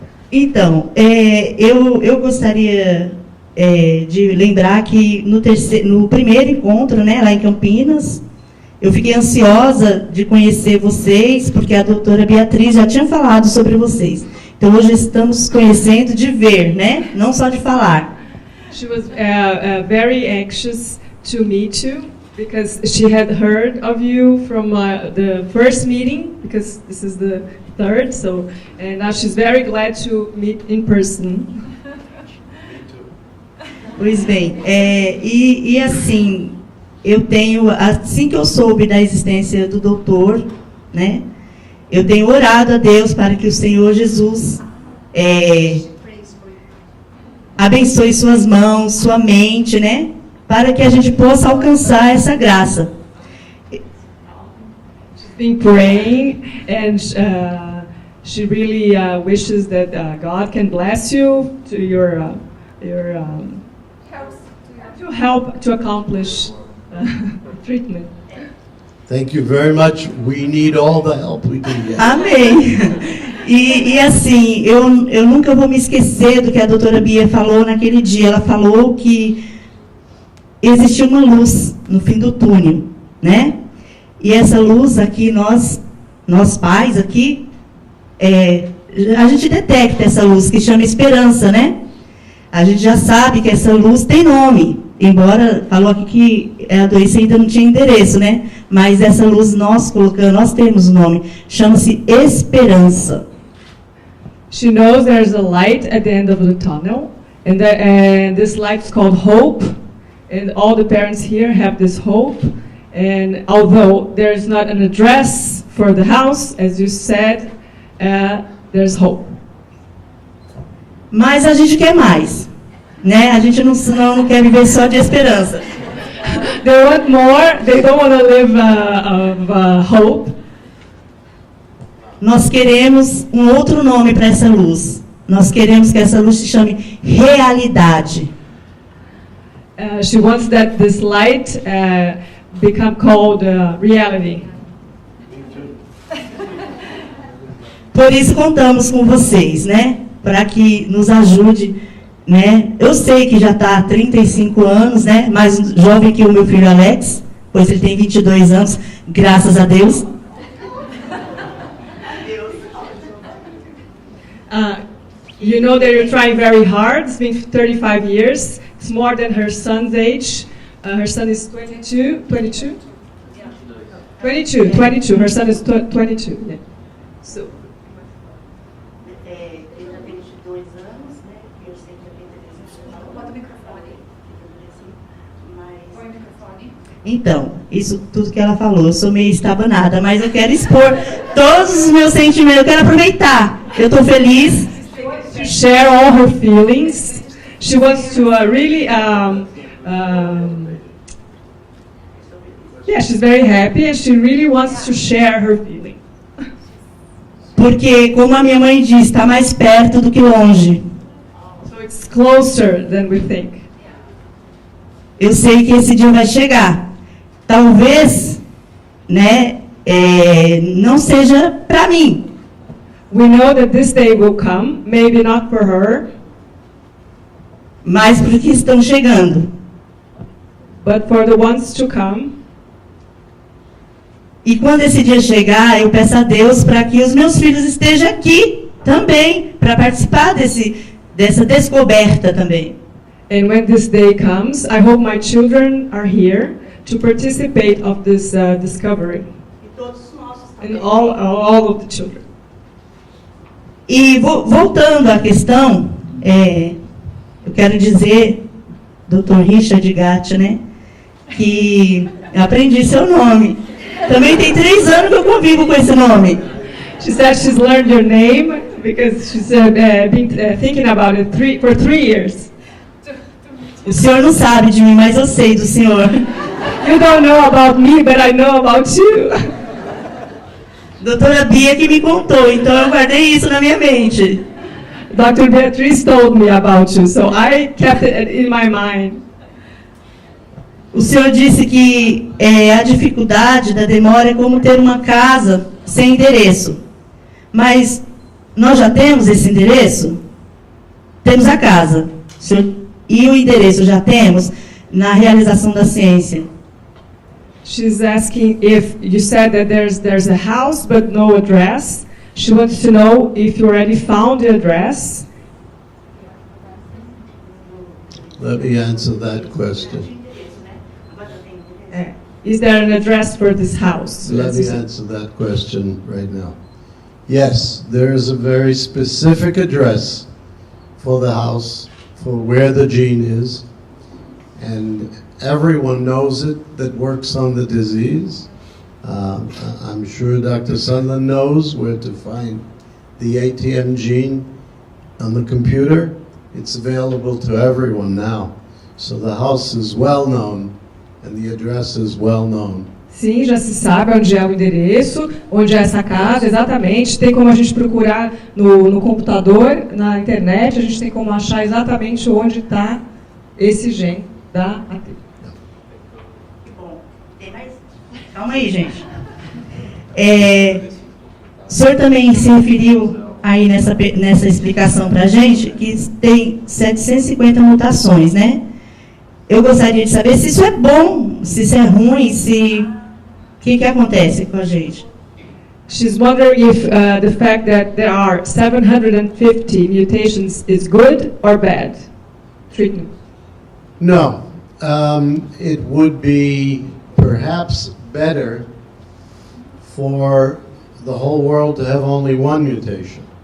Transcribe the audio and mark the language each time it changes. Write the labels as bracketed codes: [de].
[pt] então, eu gostaria de lembrar que no primeiro encontro, né, lá em Campinas, eu fiquei ansiosa de conhecer vocês, porque a doutora Beatriz já tinha falado sobre vocês. Então, hoje estamos conhecendo de ver, né? Não só de falar. [en] She was very anxious to meet you because she had heard of you from the first meeting, because this is the third, so, and now she's very glad to meet in person. [pt] Pois bem, e assim... assim que eu soube da existência do doutor, né, eu tenho orado a Deus para que o Senhor Jesus abençoe suas mãos, sua mente, né, para que a gente possa alcançar essa graça. [en] She's been praying, and she really wishes that God can bless you to to help to accomplish treatment. Thank you very much. We need all the help we can get. [pt] Amém. E assim, eu nunca vou me esquecer do que a doutora Bia falou naquele dia. Ela falou que existia uma luz no fim do túnel, né? E essa luz aqui, nós pais aqui, a gente detecta essa luz que chama esperança, né? A gente já sabe que essa luz tem nome. Embora falou aqui que a doença ainda não tinha endereço, né? Mas essa luz nós temos o nome, chama-se esperança. [en] She knows there's a light at the end of the tunnel, and this light is called hope, and all the parents here have this hope. And although there's not an address for the house, as you said, there's hope. [pt] Mas a gente quer mais, né? A gente não quer viver só de esperança. [en] They want more. They don't want to live of hope. [pt] Nós queremos um outro nome para essa luz. Nós queremos que essa luz se chame realidade. [en] She wants that this light become called reality. [pt] Por isso contamos com vocês, né? Para que nos ajude, né? Eu sei que já está há 35 anos, né? Mais jovem que o meu filho Alex, pois ele tem 22 anos, graças a Deus. [en] You know that you're trying very hard. It's been 35 years. It's more than her son's age. Her son is 22. 22? Yeah. 22. Her son is 22. Yeah. So. [pt] Ele já tem 22 anos, né? Eu sei que ele tem 23 anos. Bota o microfone. Põe o microfone. Então, isso tudo que ela falou, eu sou meio estabanada, mas eu quero expor todos os meus sentimentos, eu quero aproveitar. Eu estou feliz. [en] To share all her feelings. She wants to really, she's very happy and she really wants to share her feeling. [pt] Porque, como a minha mãe diz, está mais perto do que longe. [en] So it's closer than we think. [pt] Eu sei que esse dia vai chegar. Talvez, né, não seja para mim. [en] We know that this day will come, maybe not for her, [pt] mas para os que estão chegando. [en] But for the ones to come. [pt] E quando esse dia chegar, eu peço a Deus para que os meus filhos estejam aqui também, para participar dessa descoberta também. [en] And when this day comes, I hope my children are here to participate of this discovery. [pt] E todos nossos também. [en] And all of the children. [pt] E voltando à questão, eu quero dizer, Dr. Richard Gatti, né, que eu aprendi seu nome. Também tem 3 anos que eu convivo com esse nome. [en] She said she's learned your name because she's been thinking about it for 3 years. [pt] O senhor não sabe de mim, mas eu sei do senhor. [en] You don't know about me, but I know about you. [pt] Doutora Bia que me contou, então eu guardei isso na minha mente. [en] Dr. Beatriz told me about you, so I kept it in my mind. [pt] O senhor disse que a dificuldade da demora é como ter uma casa sem endereço. Mas nós já temos esse endereço? Temos a casa. E o endereço já temos na realização da ciência. [en] She's asking if you said that there's a house but no address. She wants to know if you already found the address. Let me answer that question. Is there an address for this house? Let me answer that question right now. Yes, there is a very specific address for the house, for where the gene is, and everyone knows it that works on the disease. I'm sure Dr. Sunland knows where to find the ATM gene on the computer. It's available to everyone now. So the house is well known and the address is well known. [pt] Sim, já se sabe onde é o endereço, onde é essa casa, exatamente. Tem como a gente procurar no computador, na internet, a gente tem como achar exatamente onde está esse gene da AT. Bom, tem mais? Calma aí, gente. O senhor também se referiu aí nessa explicação para a gente que tem 750 mutações, né? Eu gostaria de saber se isso é bom, se isso é ruim, o que acontece com a gente. [en] She's wondering if the fact that there are 750 mutations is good or bad treatment. No, it would be perhaps better for the whole world to have only one mutation.